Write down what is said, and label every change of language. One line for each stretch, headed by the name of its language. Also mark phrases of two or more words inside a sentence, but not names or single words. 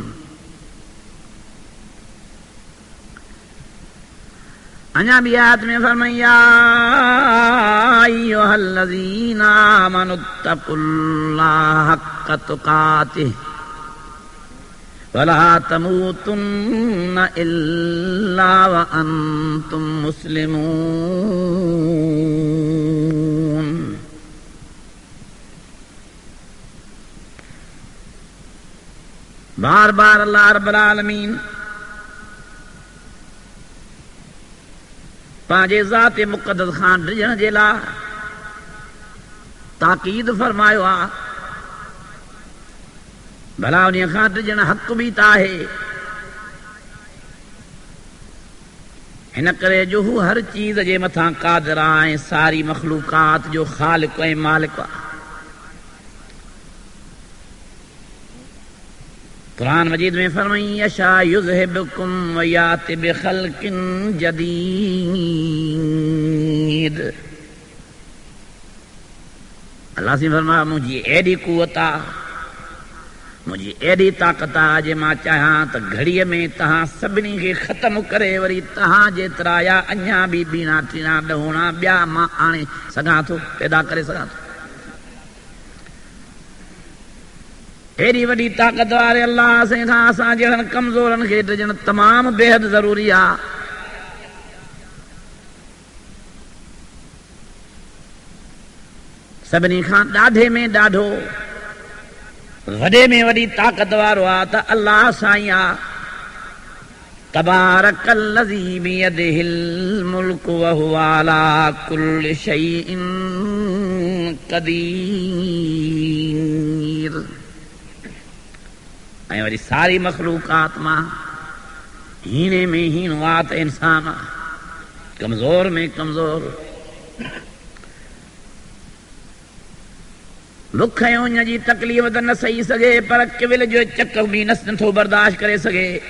Sindhi: अञा भी आयत में फरमाया,
Arabic: أيها الذين آمنوا اتقوا الله حق تقاته ولا تموتن إلا وأنتم مسلمون.
Sindhi: बार बार
Arabic: الله رب العالمين
Sindhi: पंहिंजे ज़ाते मुक़द्दस खां डिॼण जे लाइ ताकीद फरमायो आहे। भला उन खां डिॼण हक़ बि त आहे। हिन करे जो हू हर चीज़ जे मथां क़ादिर आहे, सारी मख़लूक़ात जो ख़ालिक़ ऐं मालिक आहे। कुरान मजीद में फरमाई
Arabic: يشأ يذهبكم ويأت بخلق جديد.
Sindhi: अल्लाह से फरमाया मुंहिंजी एॾी कुवत आहे, मुंहिंजी एॾी ताक़त आहे, जे मां चाहियां त घड़ीअ में तव्हां सभिनी खे ख़तमु करे वरी तव्हां जेतिरा या अञा बि ॿीणा टीणा ॾहोणा ॿिया मां आणे सघां थो, पैदा करे सघां थो। एॾी वॾी ताक़त वारे अल्लाह से खां असां जहिड़नि कमज़ोरनि खे डिॼणु तमामु बेहद ज़रूरी आहे। सभिनी खां ॾाढे में ॾाढो वॾे में वॾी ताक़त वारो आहे त अल्लाह साईं आहे।
Arabic: تبارك الذي بيده الملك وهو على كل شيء قدير.
Sindhi: ऐं वरी सारी मख़लूक़ात मां हीणे में हीणो आहे त इंसान आहे, कमज़ोर में कमज़ोर। दुख ऐं उञ जी तकलीफ़ त न सही सघे, पर किविल जो चक बि नथो बर्दाश्त करे सघे।